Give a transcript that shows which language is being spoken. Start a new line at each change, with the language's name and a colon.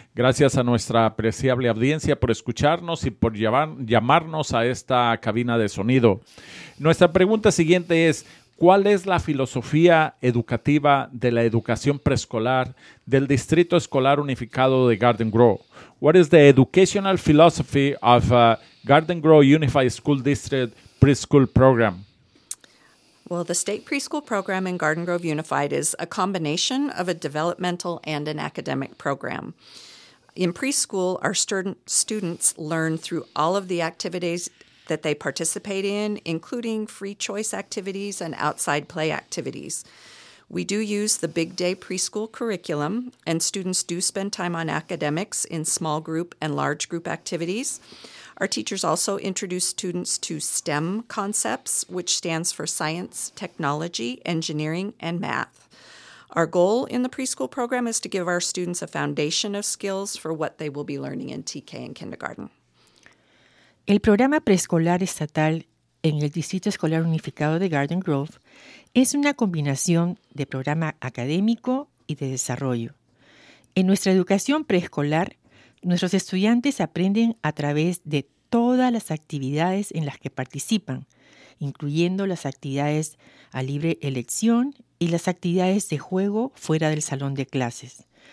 Spanish: Gracias a nuestra apreciable audiencia por escucharnos y por llamarnos a esta cabina de sonido. Nuestra pregunta siguiente es, ¿cuál es la filosofía educativa de la educación preescolar del Distrito Escolar Unificado de Garden Grove?
English: What is the educational philosophy of Garden Grove Unified School District preschool program? Well, the state preschool program in Garden Grove Unified is a combination of a developmental and an academic program. In preschool, our students learn through all of the activities that they participate in, including free choice activities and outside play activities. We do use the big day preschool curriculum, and students do spend time on academics in small group and large group activities. Our teachers also introduce students to STEM concepts, which stands for science, technology, engineering, and math. Our goal in the preschool program is to give our students a foundation of skills for what they will be learning in TK and kindergarten.
Spanish: El programa preescolar estatal en el Distrito Escolar Unificado de Garden Grove es una combinación de programa académico y de desarrollo. En nuestra educación preescolar, nuestros estudiantes aprenden a través de todas las actividades en las que participan, incluyendo las actividades a libre elección y las actividades de juego fuera del salón de clases.